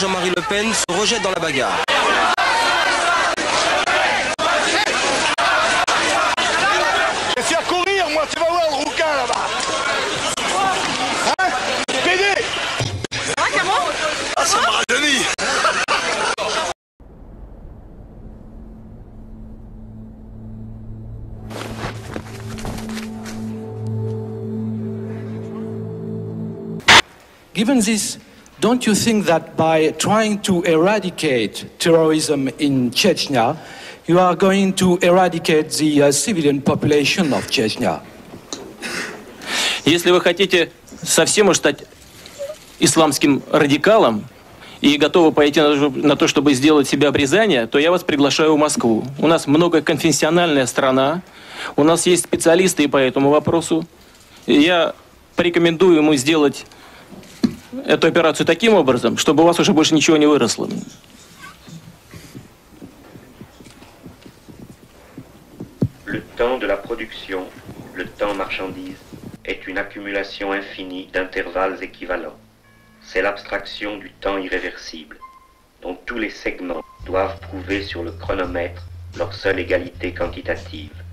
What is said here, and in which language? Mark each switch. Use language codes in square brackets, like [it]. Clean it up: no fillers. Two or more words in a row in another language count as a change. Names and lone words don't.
[fr] Jean-Marie Le Pen se rejette dans la bagarre. Je vais faire courir, moi, tu vas voir le rouquin là-bas. Hein? PD. Ah, ça me rajeunit. [en] Given this, don't you think that by trying to eradicate terrorism in Chechnya, you are going to eradicate the civilian population of Chechnya? [ru] Если вы хотите совсем уж стать исламским радикалом и готовы пойти на то, чтобы сделать себе обрезание, то я вас приглашаю в Москву. У нас многоконфессиональная страна, у нас есть специалисты и по этому вопросу. И я порекомендую ему сделать эту операцию таким образом, чтобы у вас уже больше ничего не выросло. [fr] Le temps de la production, le temps marchandise, est une accumulation infinie d'intervalles équivalents. C'est l'abstraction du temps irréversible, dont tous les segments doivent prouver sur le chronomètre leur seule égalité quantitative.